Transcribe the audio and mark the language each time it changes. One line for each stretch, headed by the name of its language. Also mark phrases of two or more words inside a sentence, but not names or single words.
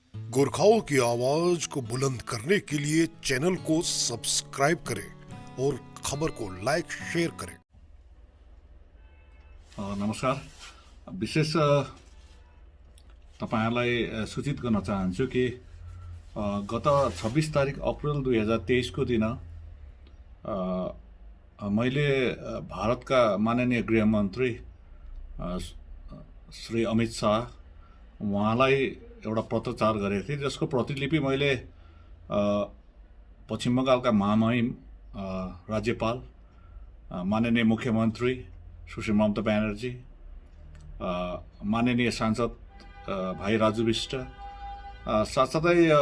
Hindi: गोरखाओं की आवाज को बुलंद करने के लिए चैनल को सब्सक्राइब करें और खबर को लाइक शेयर करें।
Nepali: नमस्कार। विशेष तपाईहरुलाई सूचित गर्न चाहन्छु कि गत 26 तारिक अप्रिल 2023 को दिन मैले भारतका माननीय गृहमन्त्री श्री अमित शाह उहाँलाई एउटा पत्रचार गरेको थिएँ, जसको प्रतिलिपि मैले पश्चिम बङ्गालका महामहिम राज्यपाल माननीय मुख्यमन्त्री सुश्री ममता ब्यानर्जी, माननीय सांसद भाइ राजु विष्ट, साथसाथै